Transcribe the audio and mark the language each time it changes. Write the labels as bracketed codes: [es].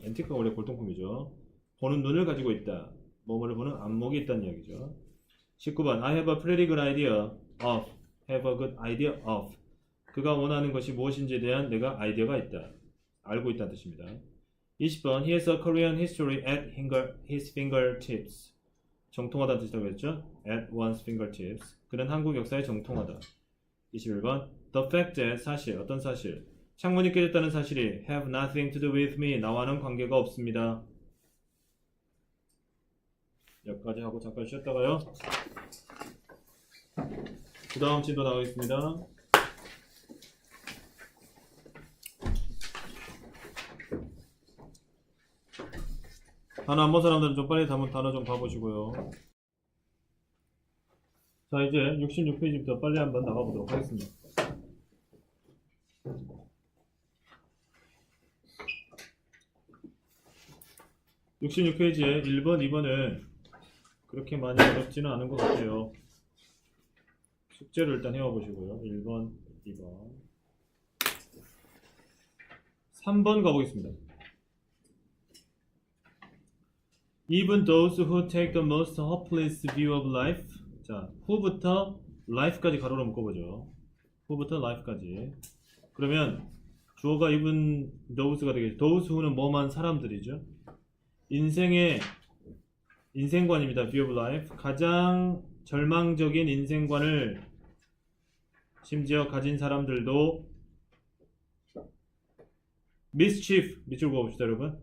[ko] antique가 원래 골동품이죠. 보는 눈을 가지고 있다. 뭐뭐를 보는 안목이 있다는 이야기죠. 19번. [en] I have a pretty good idea of. have a good idea of. [ko] 그가 원하는 것이 무엇인지에 대한 내가 아이디어가 있다. 알고 있다는 뜻입니다. 20번. [en] He has a Korean history at his fingertips. [ko] 정통하다는 뜻이라고 했죠. [en] at one's fingertips. [ko] 그는 한국 역사에 정통하다. 21번. [en] The fact that [ko] 사실, 어떤 사실. 창문이 깨졌다는 사실이 [en] have nothing to do with me. [ko] 나와는 관계가 없습니다. 여기까지 하고 잠깐 쉬었다가요. 그 다음 진도 나가겠습니다. 단어 안 본 사람들은 좀 빨리 단어 좀 봐보시고요. 자, 이제 66페이지부터 빨리 한번 나가보도록 하겠습니다. (66페이지에) 1번, 2번은 그렇게 많이 어렵지는 않은 것 같아요. 숙제를 일단 해와보시고요. 1번, 2번 3번 가보겠습니다. [en] Even those who take the most hopeless view of life. [ko] 자, who부터 life까지 가로로 묶어보죠. who부터 life까지. 그러면 주어가 even those가 되겠죠. those who는 뭐만 사람들이죠. 인생관입니다. view of life. 가장 절망적인 인생관을 심지어 가진 사람들도 mischief, 밑줄 그어봅시다 여러분.